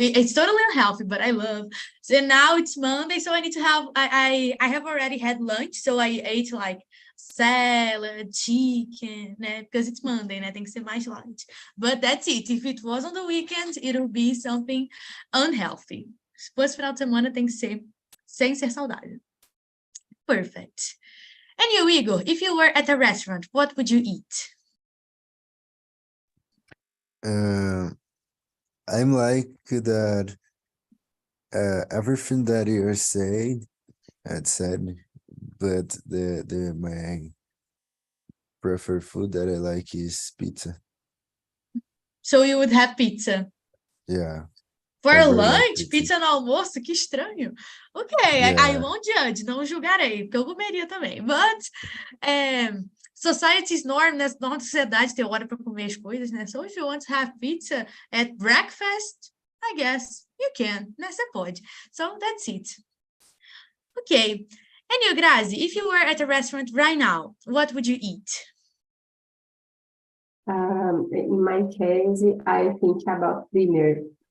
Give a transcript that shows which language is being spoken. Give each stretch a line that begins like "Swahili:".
English: It's totally unhealthy, but I love. So now it's Monday, so I need to have, I have already had lunch, so I ate like salad, chicken, né? Because it's Monday, né?
Portuguese: Tem que ser mais light.
English: But that's it. If it was on the weekend, it'll be something unhealthy.
Portuguese: Se fosse final de semana, tem que ser sem ser saudável.
English: Perfect. And you, Igor, if you were at a restaurant, what would you eat? I'm like that everything that you're saying, had said, but the my preferred food that I like is pizza. So you would have pizza? Yeah. For I really lunch? like
Portuguese: Pizza no almoço? Que estranho. Okay,
English: Yeah. I won't judge,
Portuguese: não julgarei, porque eu comeria também.
English: But society's norm, né?
Portuguese: Nossa sociedade tem hora para comer as coisas, né?
English: So if you want to have pizza at breakfast, I guess you can, né?
Portuguese: Você pode.
English: So that's it. Okay. And you, Grazi, if you were at a restaurant right now, what would you eat? In my case, I think about dinner.